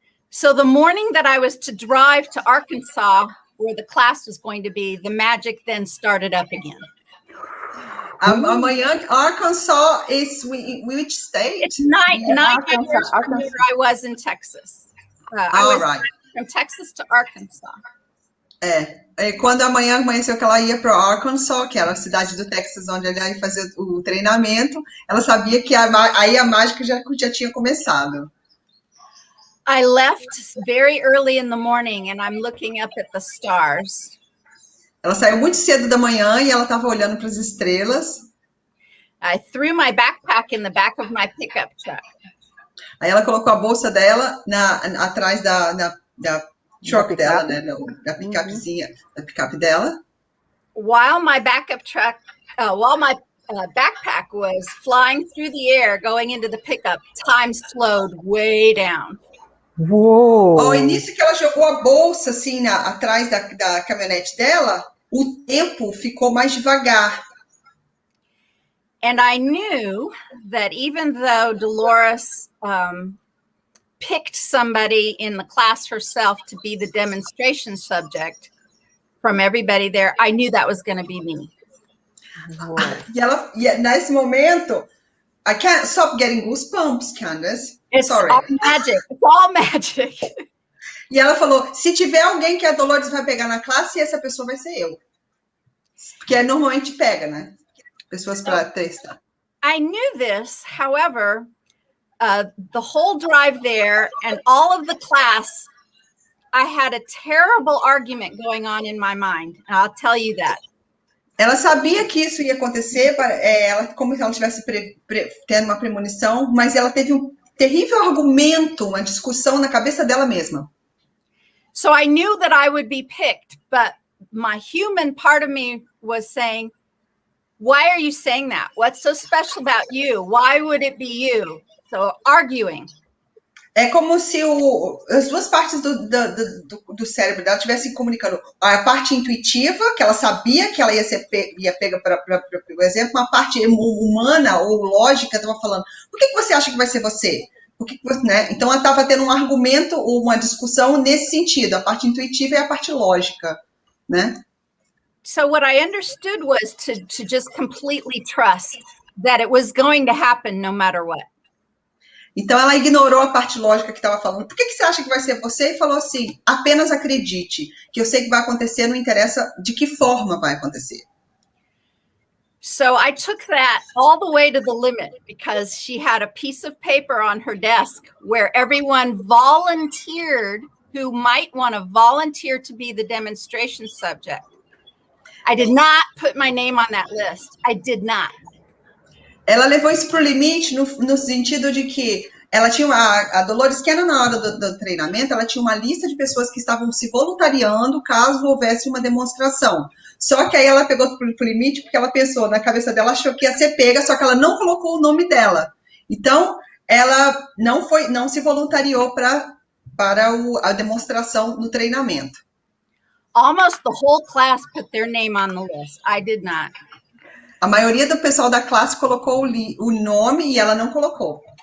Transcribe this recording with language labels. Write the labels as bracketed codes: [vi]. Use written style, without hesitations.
[en] So the morning that I was to drive to Arkansas, where the class was going to be, the magic then started up again. Amanhã, Arkansas is which state? It's nine hours from where I was in Texas. I was from Texas to Arkansas. [pt] Quando amanhã amanheceu que ela ia para Arkansas, que era a cidade do Texas onde ela ia fazer o treinamento, ela sabia que aí a mágica já tinha começado. [en] I left very early in the morning and I'm looking up at the stars. [pt] Ela saiu muito cedo da manhã e ela estava olhando para as estrelas. [en] I threw my backpack in the back of my pickup truck. [pt] Aí ela colocou a bolsa dela atrás da truck dela, né? Da picapezinha, da picape dela. [en] While my backup truck, while my backpack was flying through the air, going into the pickup, time slowed way down. Uou! [pt] Ao início que ela jogou a bolsa assim atrás da caminhonete dela, o tempo ficou mais devagar. [en] And I knew that even though Dolores picked somebody in the class herself to be the demonstration subject from everybody there, I knew that was going to be me. [pt] E nesse momento, [en] I can't stop getting goosebumps, Candace. It's Sorry. all magic. It's all magic. [pt] E ela falou, se tiver alguém que a Dolores vai pegar na classe, essa pessoa vai ser eu. Porque normalmente pega, né? Pessoas para testar. [en] I knew this, however, the whole drive there and all of the class, I had a terrible argument going on in my mind. And I'll tell you that. [pt] Ela sabia que isso ia acontecer, como se ela estivesse tendo uma premonição, mas ela teve um terrível argumento, uma discussão na cabeça dela mesma. [en] So I knew that I would be picked, but my human part of me was saying, why are you saying that? What's so special about you? Why would it be you? So arguing. [pt] É como se as duas partes do cérebro dela estivessem comunicando. A parte intuitiva, que ela sabia que ela ia pega, por exemplo, uma parte humana ou lógica estava falando, por que você acha que vai ser você? Né? Então, ela estava tendo um argumento ou uma discussão nesse sentido, a parte intuitiva e a parte lógica, né? [en] So what I understood was to just completely trust that it was going to happen no matter what. [pt] Então, ela ignorou a parte lógica que estava falando. Por que você acha que vai ser você? E falou assim, apenas acredite, que eu sei que vai acontecer, não interessa de que forma vai acontecer. [en] So I took that all the way to the limit because she had a piece of paper on her desk where everyone volunteered who might want to volunteer to be the demonstration subject. I did not put my name on that list. I did not. [pt] Ela levou isso para o limite no sentido de que ela tinha a Dolores Cannon, na hora do treinamento, ela tinha uma lista de pessoas que estavam se voluntariando caso houvesse uma demonstração. Só que aí ela pegou para o limite porque ela pensou, na cabeça dela, achou que ia ser pega, só que ela não colocou o nome dela. Então, ela não se voluntariou para a demonstração no treinamento. [en] Almost the whole class put their name on the list. I did not. [pt] A maioria do pessoal da classe colocou o nome e ela não colocou.